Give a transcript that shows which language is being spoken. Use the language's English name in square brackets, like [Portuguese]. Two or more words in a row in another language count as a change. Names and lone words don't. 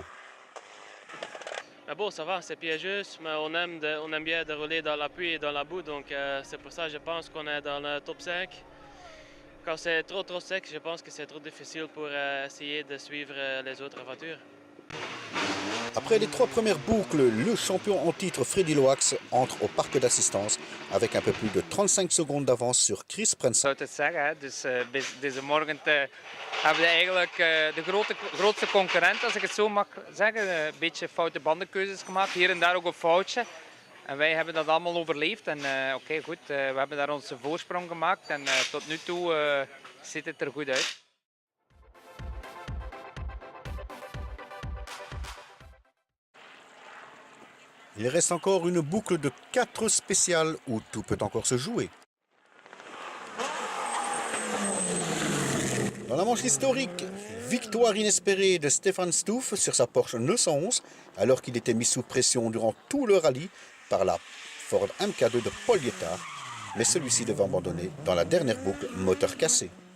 [French] Mais bon, ça va, c'est piégeux, mais on aime bien de rouler dans la pluie et dans la boue, donc c'est pour ça que je pense qu'on est dans le top 5. Quand c'est trop sec, je pense que c'est trop difficile pour essayer de suivre les autres voitures. Après les 3 premières boucles, le champion en titre Freddy Loax entre au parc d'assistance avec un peu plus de 35 secondes d'avance sur Chris Prensen. [Dutch] Ik zou het zeggen, dus deze morgen hebben we eigenlijk de grootste concurrent, als ik het zo mag zeggen. Een beetje foute bandenkeuzes gemaakt, hier en daar ook een foutje. En wij hebben dat allemaal overleefd en oké, goed, we hebben daar onze voorsprong gemaakt en tot nu toe ziet het er goed uit. [French] Il reste encore une boucle de 4 spéciales où tout peut encore se jouer. Dans la manche historique, victoire inespérée de Stefan Stouff sur sa Porsche 911 alors qu'il était mis sous pression durant tout le rallye par la Ford MK2 de Paul Guettard, mais celui-ci devait abandonner dans la dernière boucle, moteur cassé.